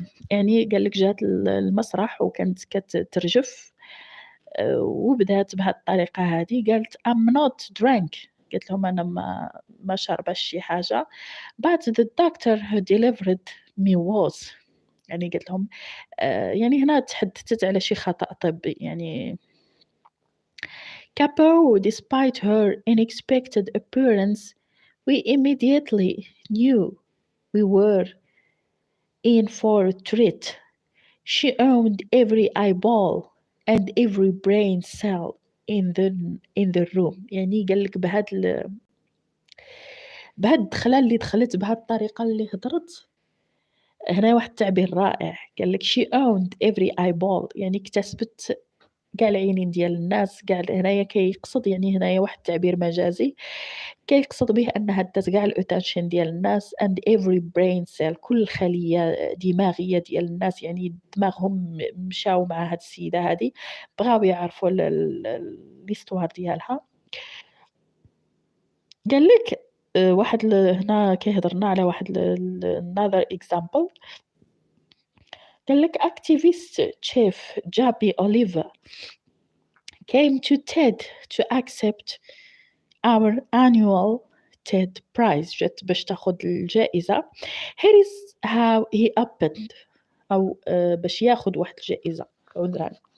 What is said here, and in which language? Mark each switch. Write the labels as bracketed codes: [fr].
[ar] يعني قال لك جات المسرح وكانت كترجف وبدات بهذه الطريقة هذه. قالت [en] I'm not drunk. [ar] قالت لهم أنا ما شربش شي حاجة. [en] But the doctor who delivered me was. [ar] يعني قالت لهم يعني هنا تحدثت على شي خطأ طبي. [en] يعني Capo, despite her unexpected appearance, we immediately knew we were in for a treat. She owned every eyeball and every brain cell in the room. [ar] يعني قال لك بهاد الدخله اللي دخلت بهاد الطريقه اللي هضرت، هنا واحد التعبير رائع. قال لك [en] she owned every eyeball، [ar] يعني اكتسبت كاع العينين ديال الناس. كاع هنايا كيقصد، يعني هنايا واحد التعبير مجازي كيقصد به انها دات كاع الاتنشن ديال الناس [en] and every brain cell، [ar] كل خليه دماغيه ديال الناس. يعني دماغهم مشاو مع هاد السيده هادي، بغاو يعرفوا ليستوار ديالها. قال لك واحد هنا كيهضرنا على واحد [en] another example. قال لك activist chief جابي أوليفا came to TED to accept our annual TED prize. [ar] جات باش تاخد الجائزة. [en] Here is how he opened، [ar] أو باش ياخد واحد الجائزة عذرا.